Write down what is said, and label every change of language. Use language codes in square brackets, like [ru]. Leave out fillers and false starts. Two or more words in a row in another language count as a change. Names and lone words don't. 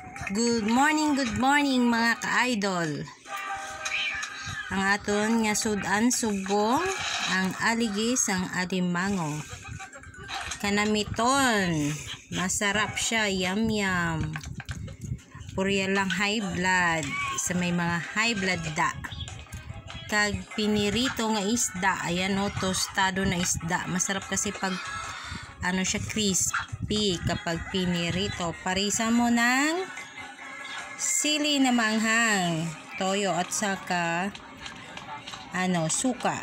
[en] Good morning [hil] mga ka-idol. Ang aton nga sudan subong ang aligi sang alimango. Kanamiton, masarap siya, yum. Purya lang [en] high blood, [hil] sa may mga [en] high blood [hil] da. Kag pinirito nga isda, ayan o, tostado na isda. [tl] Masarap kasi pag ano siya, crispy kapag pinirito. Parisa mo ng sili na manghang, toyo at saka suka.